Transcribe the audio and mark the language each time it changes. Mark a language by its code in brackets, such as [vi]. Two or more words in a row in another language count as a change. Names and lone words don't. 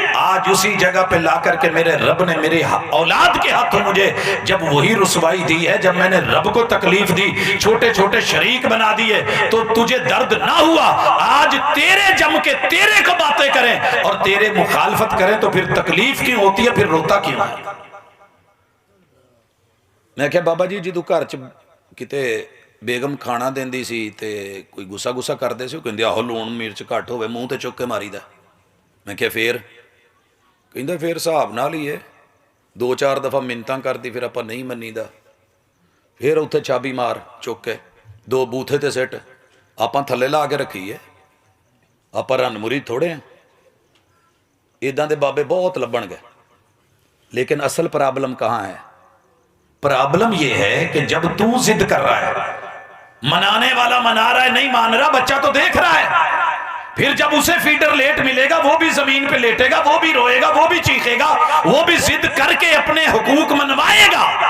[ur] آج اسی جگہ پہ لا کر کے میرے رب نے میری اولاد کے ہاتھوں مجھے جب وہی رسوائی دی ہے، جب میں نے رب کو تکلیف دی، چھوٹے چھوٹے شریک بنا دیے، تو تجھے درد نہ ہوا؟ آج تیرے جم کے تیرے کو باتیں کریں اور تیرے مخالفت کریں تو پھر تکلیف کیوں ہوتی ہے، پھر روتا کیوں ہے؟ [pa] میں کہا بابا جی جدو گھر چ کتے بیگم کھانا دیندی سی تے کوئی گسا گسا کردے سی، کہندے آہو لون مرچ گھٹ ہوئے منہ تے چک کے ماری دا۔ میں کہا پھر؟ کہندا پھر حساب نال ہی ہے، 2-4 دفعہ منتاں کردی، پھر آپا نہیں منی دا، پھر اتھے چابی مار چک کے 2 بوتھے تے سٹ آپاں تھلے لا کے رکھی ہے۔ آپا رن مرید تھوڑے ہیں، ایداں دے بابے بہت لبن گئے، [ur] لیکن اصل پرابلم کہاں ہے؟ پرابلم یہ ہے کہ جب تو ضد کر رہا ہے، منانے والا منا رہا ہے، نہیں مان رہا، بچہ تو دیکھ رہا ہے، پھر جب اسے فیڈر لیٹ ملے گا وہ بھی زمین پہ لیٹے گا، وہ بھی روئے گا، وہ بھی چیخے گا، وہ بھی ضد کر کے اپنے حقوق منوائے گا۔